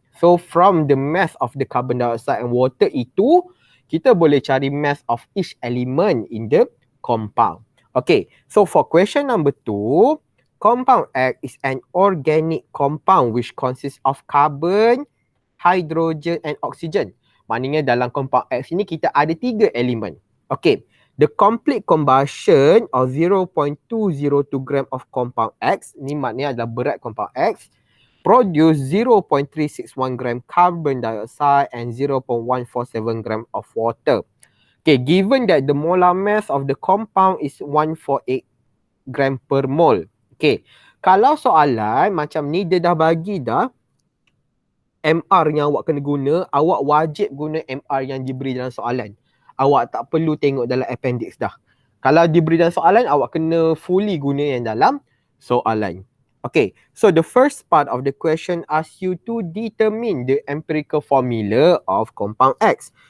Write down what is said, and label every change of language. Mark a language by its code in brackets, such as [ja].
[en] So from the mass of the carbon dioxide and water [ms] itu, kita boleh cari [en] mass of each element in the compound. Okay, so for question number 2, compound X is an organic compound which consists of carbon, hydrogen and oxygen. [ms] Maknanya dalam compound X ini kita ada 3 elemen. [en] Okay, the complete combustion of 0.202 gram of compound X, [ms] ni maknanya adalah berat [en] compound X, produce 0.361 gram carbon dioxide and 0.147 gram of water. Okay, given that the molar mass of the compound is 148 gram per mol. Okay. [ms] Kalau soalan macam ni dia dah bagi dah MR yang awak kena guna, awak wajib guna MR yang diberi dalam soalan. Awak tak perlu tengok dalam appendix dah. Kalau diberi dalam soalan, awak kena fully guna yang dalam soalan. [en] Okay, so the first part of the question asks you to determine the empirical formula of compound X.